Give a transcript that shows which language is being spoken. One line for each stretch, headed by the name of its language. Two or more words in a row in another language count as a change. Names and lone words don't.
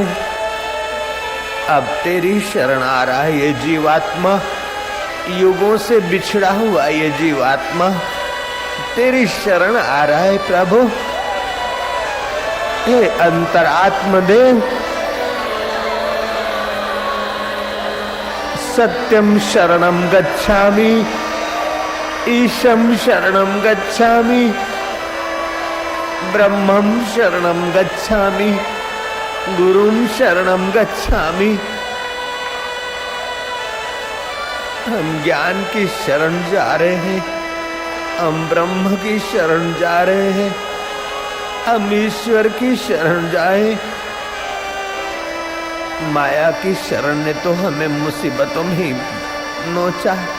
Hindi: अब तेरी शरण आ रहा है ये जीवात्मा, युगों से बिछड़ा हुआ ये जीवात्मा तेरी शरण आ रहा है प्रभु। हे अंतरात्म देव,
Pali: सत्यम शरणम गच्छामि, ईशम शरणम गच्छामि, ब्रह्मम शरणम गच्छामि, गुरुम शरणम गच्छामि।
Hindi: हम ज्ञान की शरण जा रहे हैं, हम ब्रह्म की शरण जा रहे हैं, हम ईश्वर की शरण जाए। माया की शरण ने तो हमें मुसीबतों में ही नोचा।